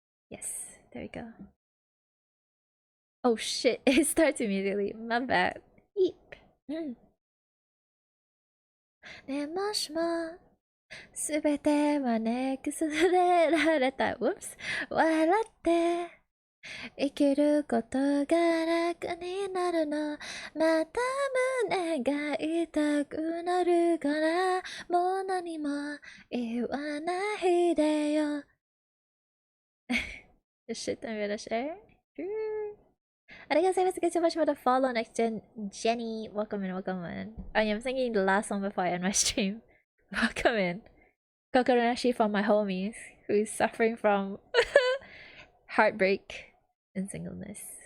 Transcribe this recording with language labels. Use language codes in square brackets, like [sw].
[en] Yes, there we go. Oh shit, it starts immediately. My bad. Eep. [ja] ねもしもすべてはね崩れられた Whoops 笑って生きることが楽になるのまた胸が痛くなるからもう何も言わないでよ [en] Shit, I'm gonna share. Thank you so much for the follow. Next gen Jenny, welcome in. Oh yeah, I'm singing the last song before I end my stream. Welcome in. Kokonashi from my homies who is suffering from heartbreak and singleness.